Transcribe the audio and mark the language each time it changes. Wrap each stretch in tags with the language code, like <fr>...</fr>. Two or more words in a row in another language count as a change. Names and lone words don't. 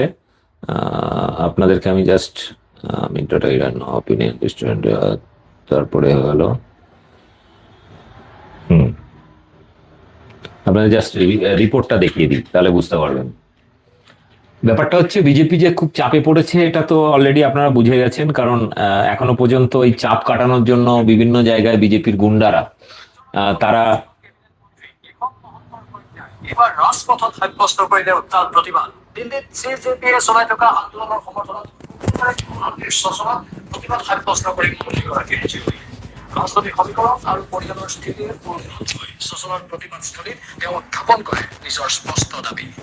<bn>আপনাদেরকে আমি</bn> <en>just opinion student,</en> <bn>তারপরে হয়ে গেল আপনাদের জাস্ট রিপোর্টটা দেখিয়ে দিই, তাহলে বুঝতে পারবেন। ব্যাপারটা হচ্ছে বিজেপি যে খুব চাপে পড়েছে এটা তো অলরেডি আপনারা বুঝে গেছেন, কারণ এখনো পর্যন্ত এই চাপ কাটানোর জন্য বিভিন্ন জায়গায় বিজেপির গুন্ডারা তারা</bn> <as>এবার রাজপথত সাব্যস্ত কৰিলে উত্তাল প্ৰতিবাদ। দিল্লীত CJP-য়ে চলাই থকা আন্দোলনৰ সমৰ্থনত শীৰ্ষস্থানত প্ৰতিবাদ সাব্যস্ত কৰি মন্ত্ৰীগৰাকীৰ জীয়ৰী। ৰাজনৈতিক সমীকৰণ আৰু পৰিয়ালৰ স্থিতিৰ শোচনাৰ প্ৰতিবাদস্থলীত তেওঁ উত্থাপন কৰে নিজৰ স্পষ্ট দাবী।</as>